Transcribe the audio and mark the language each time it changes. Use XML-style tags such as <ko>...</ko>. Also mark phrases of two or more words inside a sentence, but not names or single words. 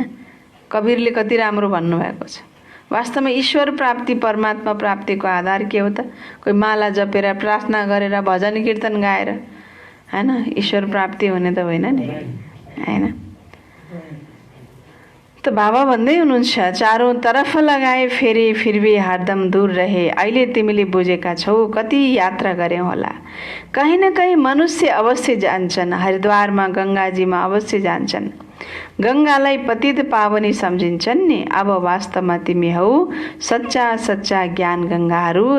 <ne>कबीरले कति राम्रो भन्नुभएको छ। वास्तवमा ईश्वर प्राप्ति, परमात्मा प्राप्तिको आधार के हो त? कोही माला जपेर, प्रार्थना गरेर, भजन कीर्तन गाएर, हैन? ईश्वर प्राप्ति हुने त होइन नि, हैन? त बाबा भन्दै हुनुहुन्छ</ne> <hi>चारौँ तरफ लगाए फेरि फिर भी हरदम दूर रहे।</hi> <ne>अहिले तिमीले बुझेका छौ कति यात्रा गर्यौ होला। कहीँ न कहीँ मनुष्य अवश्य जान्छन्। हरिद्वारमा गङ्गाजीमा अवश्य जान्छन्। गङ्गालाई पतित पावनी सम्झिन्छन् नि। अब वास्तवमा तिमी हौ सच्चा सच्चा ज्ञान गङ्गाहरू।</ne>